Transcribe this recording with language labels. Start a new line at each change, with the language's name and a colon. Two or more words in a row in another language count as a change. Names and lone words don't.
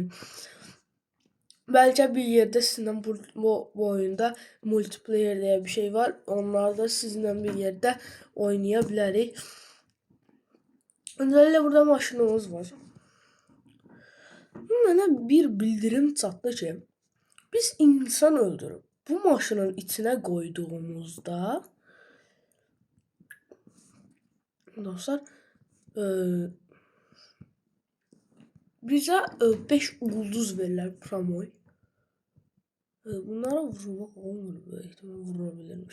Azerbaijani: Bəlkə bir yerdə sizinlə bu oyunda multiplayer deyə bir şey var. Onları da sizinlə bir yerdə oynaya bilərik. Öncəliklə burada maşınımız var. Mənə bir bildirim çatdı ki, biz insan öldürüb bu maşının
Turkish: içine koyduğumuzda
Azerbaijani: dostlar bize 5 ulduz verirler promoy.
Turkish: Bunlara vurmak olmuyor. Böyle ihtimal vurabilirim.